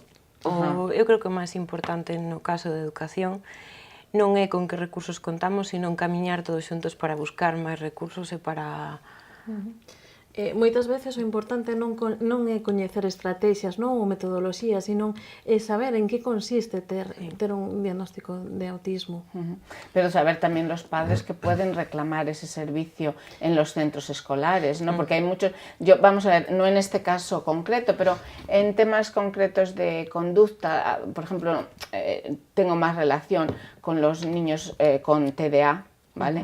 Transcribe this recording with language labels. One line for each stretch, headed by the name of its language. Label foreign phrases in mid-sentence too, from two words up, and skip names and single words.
Galician: Eu creo que o máis importante no caso de educación non é con que recursos contamos, sino camiñar todos xuntos para buscar máis recursos e para... Moitas veces o importante non é coñecer estrategias, non, ou metodoloxías, sino é saber en que consiste ter un diagnóstico de autismo.
Spanish: Pero saber tamén los padres que pueden reclamar ese servicio en los centros escolares, ¿no? Porque hay muchos... Vamos a ver, no en este caso concreto, pero en temas concretos de conducta, por ejemplo, tengo más relación con los niños con TDA, ¿vale?